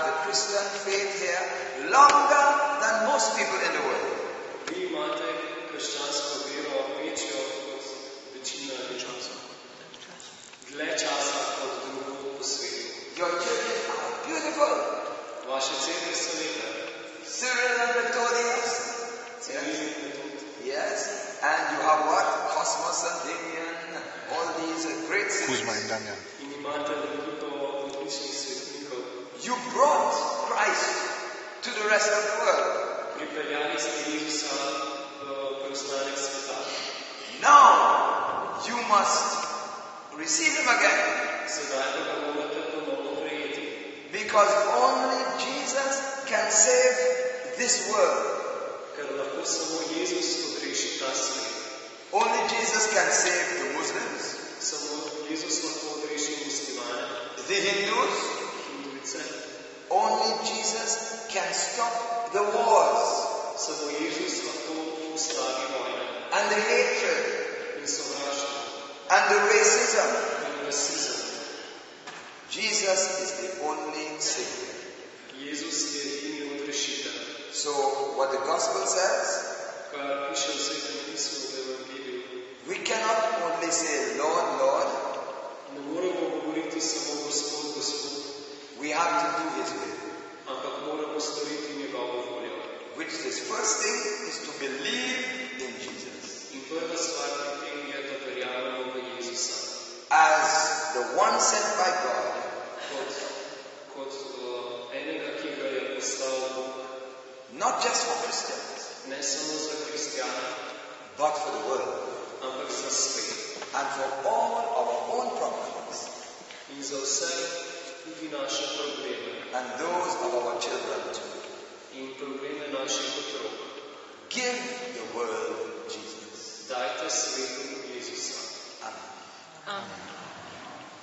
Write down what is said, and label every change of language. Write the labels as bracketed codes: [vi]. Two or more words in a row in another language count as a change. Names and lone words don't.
[en] Christian faith here longer than most people in the world. [sl] Vi imate krščansko vero večjo kot večina ljudi. Dlje časa kot drugod po svetu. [en] Your churches are beautiful. [sl] Vaše cerkve so lepe. [en] Cyril and Methodius. Yes. And you have what? Cosmos and Damien. All these great cities. [sl] In imate veliko odličnih svetnikov. [en] You brought Christ to the rest of the world. [sl] Pripeljali ste Jezusa v preostanek sveta. [en] Now you must receive him again. [sl] Sedaj pa ga morate ponovno prejeti. [en] Because only Jesus can save this world. [sl] Ker lahko samo Jezus odreši ta svet. [en] Only Jesus can save the Muslims. [sl] Samo Jezus lahko odreši muslimane. [en] The Hindus. [sl] Hindujce. [en] Only Jesus can stop the wars. [sl] Samo Jezus lahko ustavi vojne. [en] And the hatred. [sl] In sovraštvo. [en] And the racism. [sl] In rasizem. [en] Jesus is the only Savior. [sl] Jezus je edini odrešitelj. [en] So what the gospel says, [sl] kar piše v Svetem pismu v Evangeliju, [en] we cannot only say Lord, Lord. [sl] Ne moremo govoriti samo Gospod, Gospod. [en] We have to do His will. [sl] Ampak moramo storiti njegovo voljo. [en] Which is first thing is to believe in Jesus. [sl] In prva stvar pri tem je, da verjamemo v Jezusa. [en] As the one sent by God. [sl] Kot enega, ki ga je poslal Bog. [en] Not just for Christians. [sl] Ne samo za kristjane. [en] But for the world. [sl] Ampak za svet. [en] And for all our own problems. [sl] In za vse tudi naše probleme. [en] And those of our children too. [sl] In probleme naših otrok. [en] Give the world Jesus. [sl] Dajte svetu Jezusa. [en] Amen. [sl] Amen.